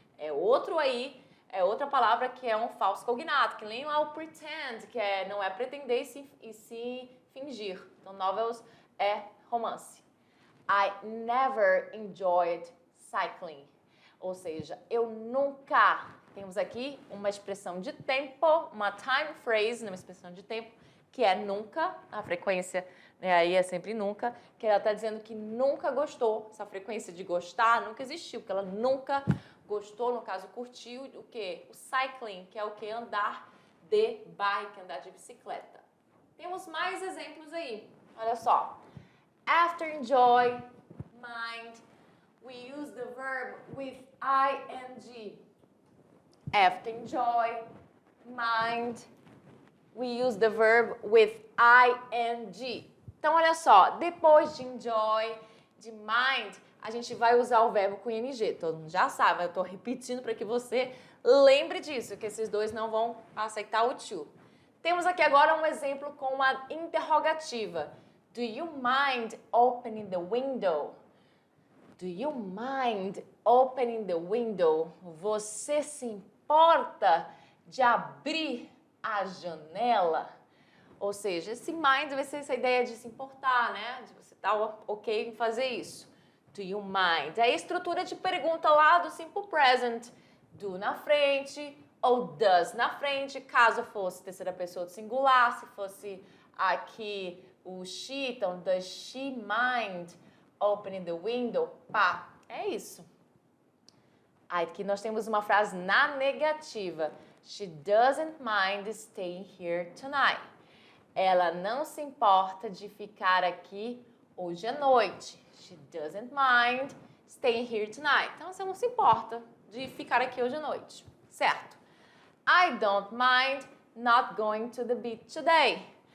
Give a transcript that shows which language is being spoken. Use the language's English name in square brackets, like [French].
[Portuguese] É outro aí, é outra palavra que é um falso cognato, que nem lá o pretend, que não é pretender e se fingir. Então, novels é romance. [English] I never enjoyed cycling. [Portuguese] Ou seja, eu nunca... Temos aqui uma expressão de tempo, uma time phrase, uma expressão de tempo, que é nunca, a frequência, né, aí é sempre nunca, que ela está dizendo que nunca gostou, essa frequência de gostar nunca existiu, porque ela nunca gostou, no caso, curtiu o quê? O cycling, que é o quê? Andar de bike, andar de bicicleta. Temos mais exemplos aí, olha só. [English] After enjoy, mind, we use the verb with ing. After enjoy, mind, we use the verb with ing. [Portuguese] Então, olha só, depois de enjoy, de mind, a gente vai usar o verbo com ing. Todo mundo já sabe, eu estou repetindo para que você lembre disso, que esses dois não vão aceitar o to. Temos aqui agora um exemplo com uma interrogativa. [English] Do you mind opening the window? Do you mind opening the window? [Portuguese] Você se importa de abrir a janela? Ou seja, esse mind vai ser essa ideia de se importar, né? De você estar ok em fazer isso. [English] Do you mind? [Portuguese] É a estrutura de pergunta lá do simple present. Do na frente ou does na frente, caso fosse terceira pessoa do singular, se fosse aqui o she, então [English] does she mind opening the window? [Portuguese] Pá, é isso. Aqui nós temos uma frase na negativa. [English] She doesn't mind staying here tonight. [Portuguese] Ela não se importa de ficar aqui hoje à noite. [English] She doesn't mind staying here tonight. [Portuguese] Então, você não se importa de ficar aqui hoje à noite, certo? [English] I don't mind not going to the beach today.